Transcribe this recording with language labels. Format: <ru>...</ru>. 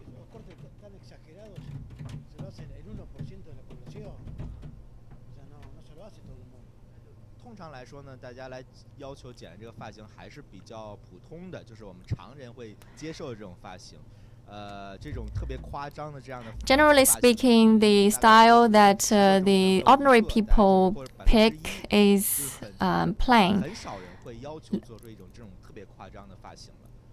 <es>cortes tan exagerados se lo hacen el 1% de la población. O sea, no se lo hace todo el mundo。</es> <zh>通常来说呢，大家来要求剪这个发型还是比较普通的，就是我们常人会接受的这种发型。这种特别夸张的这样的。</zh> <en>Generally speaking, the style that the ordinary people pick is plain.</en> <zh>很少人会要求做出一种这种特别夸张的发型了。</zh>